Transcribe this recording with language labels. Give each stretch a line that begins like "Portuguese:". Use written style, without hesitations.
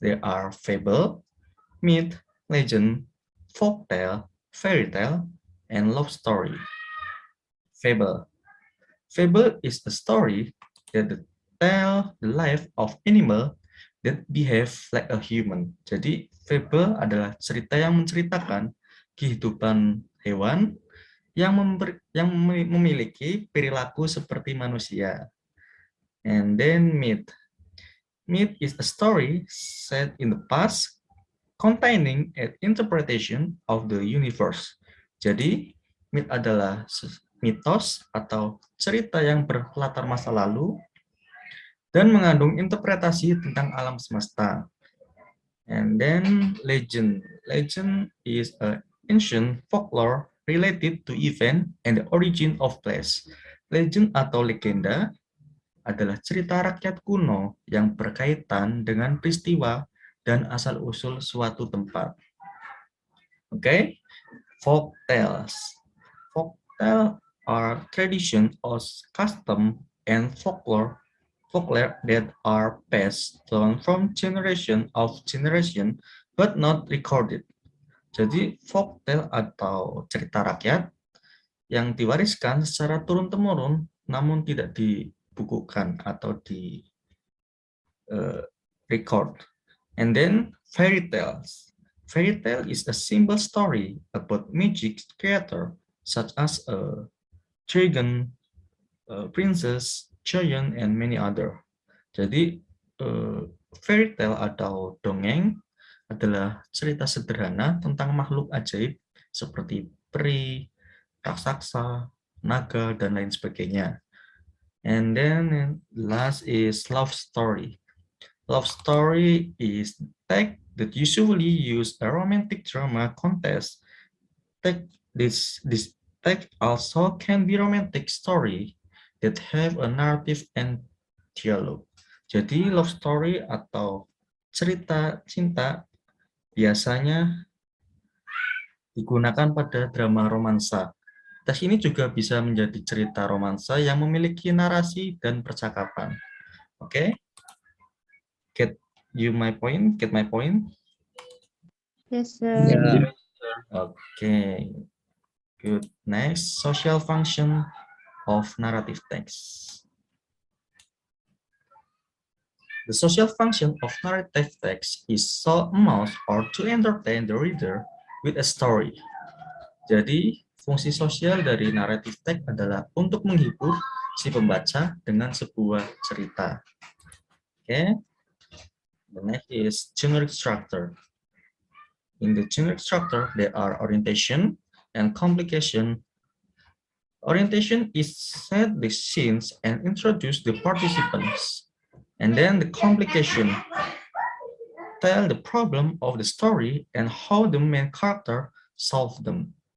English: There are fable, myth, legend, folktale, fairy tale, and love story. Fable. Fable is a story that tell the life of animal that behave like a human.
Indonesian: Jadi, fable adalah cerita yang menceritakan kehidupan hewan yang memiliki perilaku seperti manusia.
English: And then myth. Myth is a story set in the past containing an interpretation of the universe.
Indonesian: Jadi, myth adalah mitos atau cerita yang berlatar masa lalu dan mengandung interpretasi tentang alam semesta.
English: And then legend. Legend is an ancient folklore related to event and the origin of place.
Indonesian: Legend atau legenda adalah cerita rakyat kuno yang berkaitan dengan peristiwa dan asal-usul suatu tempat.
English: Okay, folk tales. Folk tale are tradition or custom and folklore that are passed down from generation of generation but not recorded.
Indonesian: Jadi folk tale atau cerita rakyat yang diwariskan secara turun-temurun namun tidak dibukukan atau di record.
English: And then fairy tales. Fairy tale is a simple story about magic creator such as a dragon, princess, giant, and many other.
Indonesian: Jadi fairy tale atau dongeng adalah cerita sederhana tentang makhluk ajaib seperti peri, raksasa, naga, dan lain sebagainya.
English: And then last is love story. Love story is text that usually use a romantic drama context. This text also can be romantic story that have a narrative and dialogue.
Indonesian: Jadi love story atau cerita cinta biasanya digunakan pada drama romansa. Teks ini juga bisa menjadi cerita romansa yang memiliki narasi dan percakapan.
English: Oke? Get my point? Yes, sir. Yeah. Okay. Good. Next, social function of narrative text. The social function of narrative text is so amount or to entertain the reader with a story.
Indonesian: Jadi, fungsi sosial dari narrative text adalah untuk menghibur si pembaca dengan sebuah cerita.
English: Okay. The next is generic structure. In the generic structure, there are orientation and complication. Orientation is set the scenes and introduce the participants. And then the complication tell the problem of the story and how the main character solve them.